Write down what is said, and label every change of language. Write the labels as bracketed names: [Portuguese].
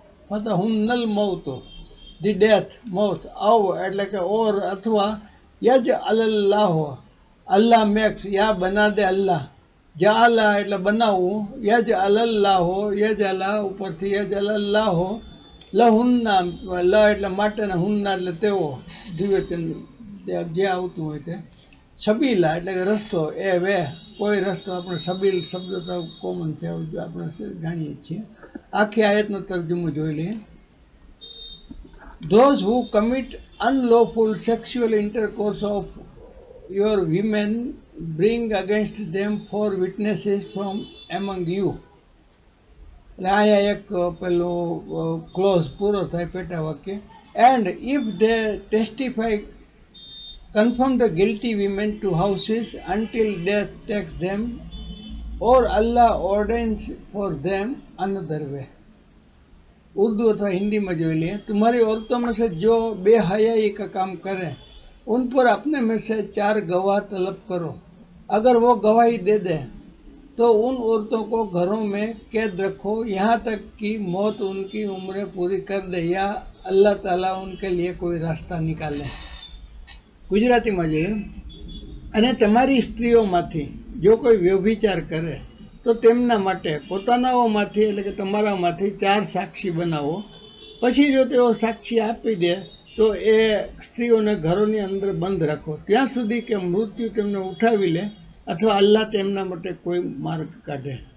[Gujarati] ફતહુન્નલ મૌતો, the death, મોત, આવ એટલે કે ઓર અથવા યજ અલ્લાહો, અલ્લાહ મેક્સ, યા બના દે અલ્લાહ, જાલા એટલે બનાવવું, યજ અલ્લાહો, યજ અલ્લાહ ઉપરથી યજ અલ્લાહો, લહુન્ના, લ એટલે માટેના, હુન્ના એટલે તેઓ, દ્વિવચન જે આવતું હોય તે, સબીલા એટલે કે રસ્તો, એ વે કોઈ રસ્તો, આપણે સબીલ શબ્દ તો કોમન છે, આપણે જાણીએ છીએ. આખી આયતનો તર્જુમો જોઈ લઈએ. [English] Those who commit unlawful sexual intercourse of your women, bring against them 4 witnesses from among you. [Gujarati] એટલે અહીંયા એક પેલો ક્લોઝ પૂરો થાય, પેટા વાક્ય. [English] And if they testify, confirm the guilty women to houses until death takes them, or Allah ordains for them another way. [Hindi] Urdu अथवा हिंदी में जो लिए, तुम्हारी औरतों में से जो बेहयाई का काम करे उन पर अपने में से 4 गवाह तलब करो. अगर वो गवाही दे दे तो उन औरतों को घरों में कैद रखो यहाँ तक कि मौत उनकी उम्र पूरी कर दे या अल्लाह ताला उनके लिए कोई रास्ता निकाले. [Gujarati] गुजरातीમાં જોઈએ, અને તમારી સ્ત્રીઓમાંથી જો કોઈ વ્યભિચાર કરે તો તેમના માટે પોતાનાઓમાંથી એટલે કે તમારામાંથી 4 સાક્ષી બનાવો. પછી જો તેઓ સાક્ષી આપી દે તો એ સ્ત્રીઓને ઘરોની અંદર બંધ રાખો ત્યાં સુધી કે મૃત્યુ તેમને ઉઠાવી લે અથવા અલ્લાહ તેમના માટે કોઈ માર્ગ કાઢે.